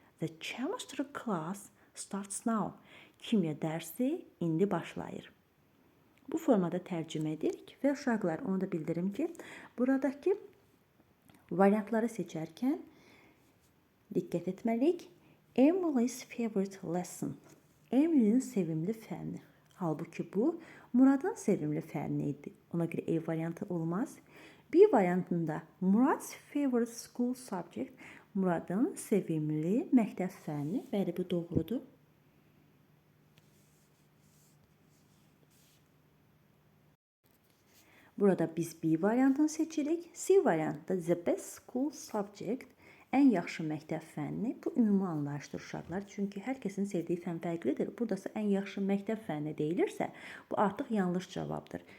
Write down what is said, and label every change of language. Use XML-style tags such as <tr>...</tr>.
<en>The chemistry class starts now.</en> <az>Kimya dərsi indi başlayır. Bu formada tərcümə edirik və uşaqlar, onu da bildirim ki, buradakı variantları seçərkən diqqət etməliyik.</az> <en>Emily's favorite lesson.</en> <az>Emily'nin sevimli fənni. Halbuki bu Muradın sevimli fənni idi. Ona görə A variantı olmaz. B variantında</az> <en>Murad's favorite school subject.</en> <az>Muradın sevimli məktəb fənni. Bəli, bu doğrudur. Burada biz B variantını seçirik. C variantında</az> <en>the best school subject,</en> <az>ən yaxşı məktəb fənni. Bu ümumi anlayışdır uşaqlar. Çünki hər kəsin sevdiyi fən fərqlidir. Buradasa ən yaxşı məktəb fənni deyilirsə, bu artıq yanlış cavabdır.</az>